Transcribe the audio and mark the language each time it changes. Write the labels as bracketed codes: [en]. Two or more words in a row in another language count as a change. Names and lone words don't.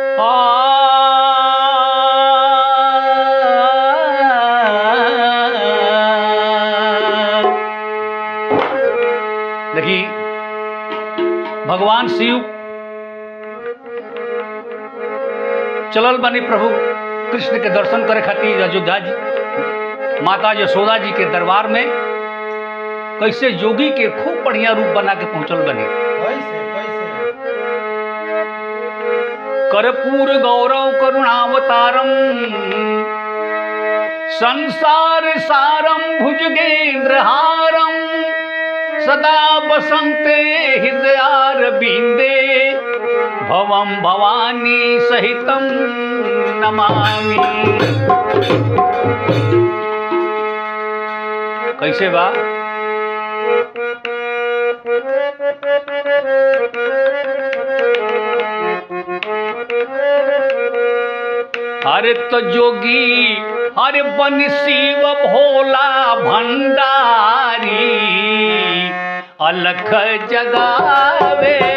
[bho] देखिए भगवान शिव चलल बनी प्रभु कृष्ण के दर्शन करे खातिर अयोध्या जी माता यशोदा जी के दरबार में। कैसे योगी के खूब बढ़िया रूप बना के पहुंचल बनी। [sa] कर्पूर गौरव करुणावतारम संसार सारम भुजगेंद्रहारम सदा बसंते हृदयारविंदे भवम भवानी सहितम नमामि। [bho] कैसे बा? अरे तो जोगी अरे बन शिव भोला भंडारी अलख जगावेले।